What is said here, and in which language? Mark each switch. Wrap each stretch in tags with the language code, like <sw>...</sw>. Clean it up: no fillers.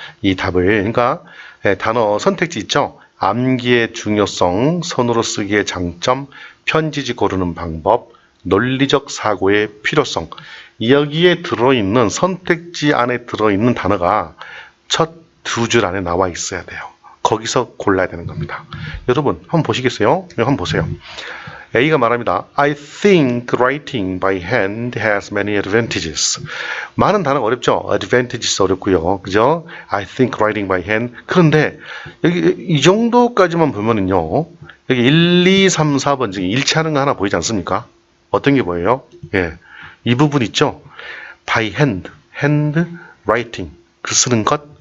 <ko>이 답을, 그러니까 단어 선택지 있죠? 암기의 중요성, 손으로 쓰기의 장점, 편지지 고르는 방법, 논리적 사고의 필요성. 여기에 들어있는 선택지 안에 들어있는 단어가 첫 두 줄 안에 나와 있어야 돼요. 거기서 골라야 되는 겁니다. 여러분 한번 보시겠어요? 한번 보세요. A가 말합니다.</ko> <en>I think writing by hand has many advantages.</en> <ko>많은 단어가 어렵죠? advantages 어렵고요. 그죠?</ko> <en>I think writing by hand.</en> <ko>그런데 여기 이 정도까지만 보면은요. 여기 1, 2, 3, 4번 중에 일치하는 거 하나 보이지 않습니까? 어떤 게 보여요? 예. 이 부분 있죠? by hand, hand writing. 글 쓰는 것.</ko>